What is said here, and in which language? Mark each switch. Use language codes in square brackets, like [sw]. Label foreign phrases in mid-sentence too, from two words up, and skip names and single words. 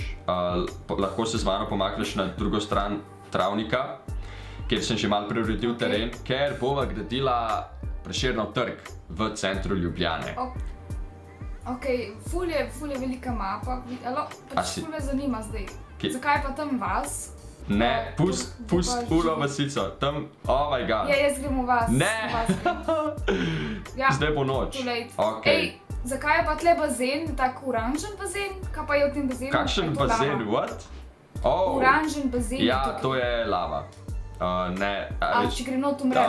[sl] Lahko se z mano pomakneš na drugo stran travnika, kjer sem že malo preuredil teren, ker bova gradila Prešernov trg v centru Ljubljane. Ful je velika mapa, ful me zanima zdaj. Zakaj pa tam vas? Ne, pust ulo vasico, tam, [en] oh my god. [sl] Jaz grem v vas. Ne! Zdaj bo noč. Zakaj je pa tle bazen, tak oranžen bazen? Kaj pa je v tem bazenu? Kakšen bazen, what? Oranžen bazen. Ja, to je lava. Če grem not umrem?